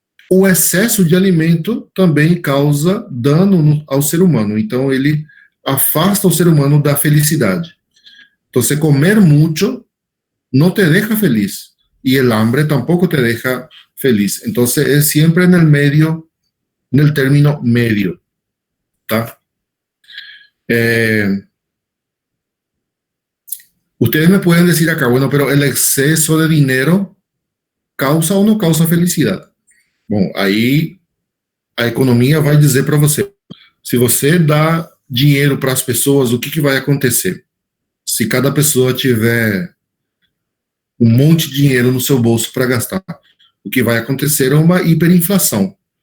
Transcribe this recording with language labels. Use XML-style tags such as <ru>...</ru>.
<pt>O excesso de alimento também causa dano ao ser humano, então ele afasta o ser humano da felicidade. Então, se comer muito não te deixa feliz, e</pt> <es>el hambre tampoco</es> <pt>te deixa feliz. Então, é sempre no meio, no término medio, tá?</pt> <es>Ustedes me pueden decir acá, bueno, pero el exceso de dinero causa</es> <pt>ou não causa felicidade? Bom, aí a economia vai dizer para você, se você dá dinheiro para as pessoas, o que vai acontecer? Se cada pessoa tiver um monte de dinheiro no seu bolso para gastar, o que vai acontecer é uma hiperinflação.</pt>